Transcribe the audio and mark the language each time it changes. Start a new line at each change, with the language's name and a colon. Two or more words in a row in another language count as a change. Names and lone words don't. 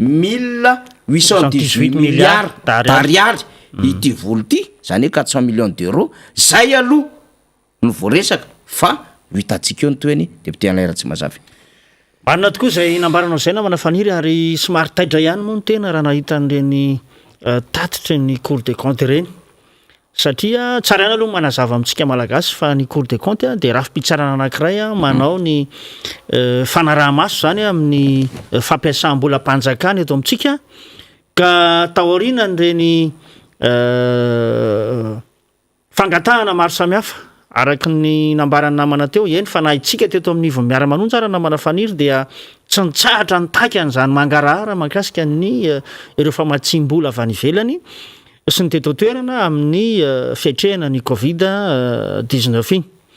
Malagasy: 1818
French: milliards d'ariary
Malagasy: ity vola ity zany hoe 400
French: millions d'euros
Malagasy: zay aloha no voaresaka fa hitantsika eo ny toeny député Alain Ratsimazava. Marina tokoa zay nambaranao zay namana faniry ary somary taidra ihany moa ny tena raha nahita an'ireny tatitra ny Cour des comptes reny satria tsara ihany aloha manazava amintsika malagasy fa ny Cour des comptes de rafi-pitsarana anankiray manao ny fanaraha-maso zany amin'ny fampiasam-bola mpanjakana eto amintsika ka taoriana n'ireny fangatahana maro samihafa araky ny nambarany namana teo eny fa na itsika teto amin'ny ivon'ny miara-manonja raha namana faniry dia tsy nitsahatra nitaky an'izany mangarahara mahakasika ny ireo famatsim-bola avy any ivelany sy ny teto toerana amin'ny fiatrehana ny Covid-19 iny